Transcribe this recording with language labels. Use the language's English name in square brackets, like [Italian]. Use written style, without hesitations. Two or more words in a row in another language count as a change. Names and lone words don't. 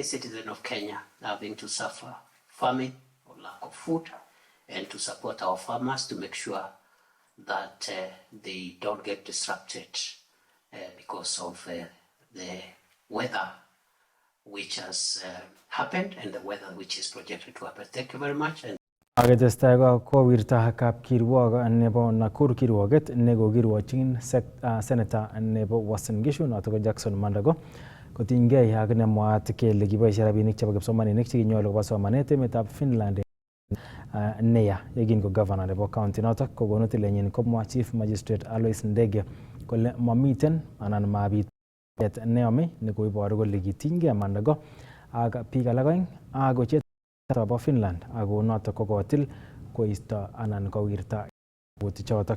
[English] citizen of Kenya having to suffer famine or lack of food, and to support our farmers to make sure that they don't get disrupted because of the weather which has happened and the weather which is projected to happen. Thank you very much. [Kalenjin] Aketestai kowirta kapkirwok nebo Nakuru kirwoket nekokirwochin Senator nebo Uasin Gishu notok ko Jackson Mandago kotinygei ak nemwaat kele kiboisie rabinik chebo kipsomaninik chekinyolu koba somanet emetab Finland neya yekin ko governor nebo county notok kokonu tilenyin komwa Chief Magistrate Alois Ndege kole mamiten anan mabit neyome nekoiboru kole kitinygei Mandago ak biik alak oeng ak kochet bo Finland ako notok kokotil koisto anan kowirta chotok.